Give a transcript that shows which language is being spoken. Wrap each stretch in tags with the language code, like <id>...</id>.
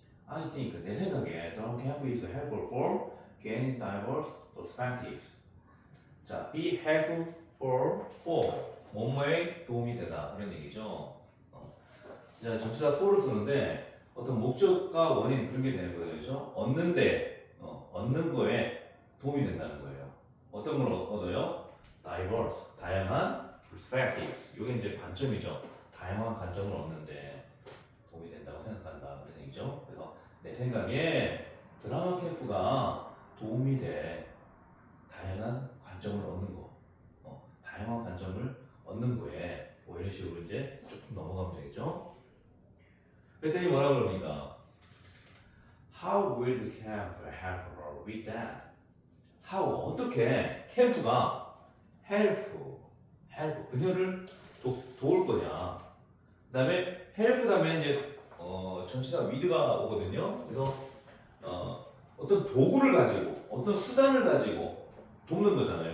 <en>I think</en> <ko>내 생각에 드라마 캠프</ko> <en>is helpful for gaining diverse perspectives.</en> <ko>자,</ko> <en>be helpful for</en> <ko>뭐뭐에 도움이 되다 그런 얘기죠. 자, 전치사 for를 쓰는데 어떤 목적과 원인 그런 게 되는 거예요. 그렇죠? 얻는 거에 도움이 된다는 거예요. 어떤 걸 얻어요?</ko> <en>diverse,</en> <ko>다양한</ko> <en>perspectives.</en> <ko>이게 이제 관점이죠. 다양한 관점을 얻는데 도움이 된다고 생각한다 그런 얘기죠. 그래서 내 생각에 드라마 캠프가 도움이 돼. 다양한 관점을 얻는 거. 다양한 관점을 얻는 거에 뭐 이런 식으로 이제 쭉 넘어가면 되겠죠. 그랬더니 뭐라 그러니까</ko> <en>How will the camp help her with that?</en> <ko>How 어떻게 캠프가 help 그녀를 도울 거냐. 그 다음에 help 다음에 이제 전치사 with가 오거든요. 그래서 어떤 도구를 가지고 어떤 수단을 가지고 돕는 거잖아요.</ko>